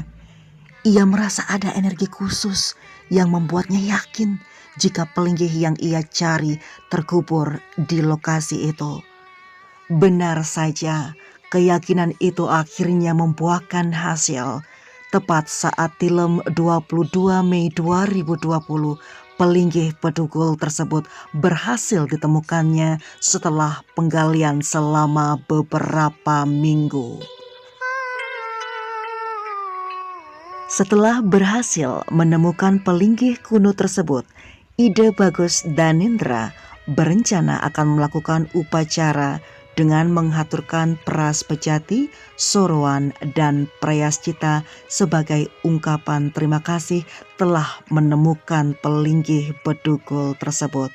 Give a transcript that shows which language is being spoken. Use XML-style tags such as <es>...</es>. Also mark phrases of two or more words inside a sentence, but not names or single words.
<id>Ia merasa ada energi khusus yang membuatnya yakin jika pelinggih yang ia cari terkubur di lokasi itu. Benar saja, keyakinan itu akhirnya membuahkan hasil. Tepat saat tilem 22 Mei 2020, pelinggih bedugul tersebut berhasil ditemukannya setelah penggalian selama beberapa minggu. Setelah berhasil menemukan pelinggih kuno tersebut, Ide Bagus Danendra berencana akan melakukan upacara dengan menghaturkan peras pejati, soroan, dan prayascita sebagai ungkapan terima kasih telah menemukan pelinggih bedugul tersebut.</id>